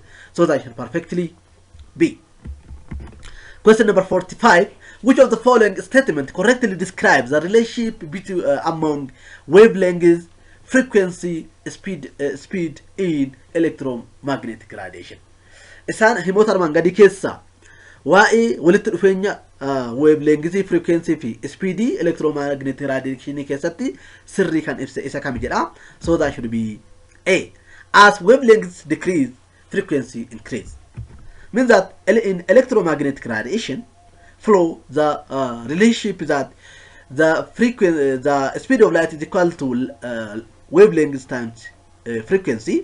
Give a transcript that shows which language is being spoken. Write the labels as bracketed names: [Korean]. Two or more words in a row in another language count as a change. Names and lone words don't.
[English] So that should perfectly be. Question number 45. Which of the following statement correctly describes the relationship between among wavelengths, frequency, speed in electromagnetic radiation? [Oromo] Isaan himoota armaan gadii keessa waa'ee walitti dhufeenya [English] wavelengths, frequency [Oromo] fi [English] speed electromagnetic radiation [Oromo] keessatti sirrii kan ibse isa kam jedha. [English] So that should be A. As wavelengths decrease, frequency increase. Means that in electromagnetic radiation flow, the relationship that the frequency, the speed of light is equal to wavelengths times frequency.